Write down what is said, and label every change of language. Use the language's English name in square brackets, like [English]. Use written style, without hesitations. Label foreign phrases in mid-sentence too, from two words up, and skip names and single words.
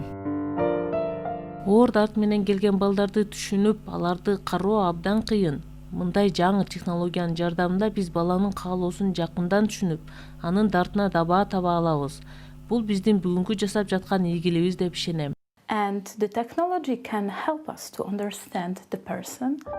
[Kyrgyz] Оор дарт менен келген балдарды түшүнүп, аларды кароо абдан кыйын. Мындай жаңы технологиянын жардамында биз баланын каалоосун жакындан түшүнүп, анын дартына дабаа таба алабыз. Бул биздин бүгүнкү жасап жаткан ийгилигибиз деп ишенем. [English] And the technology can help us to understand the person.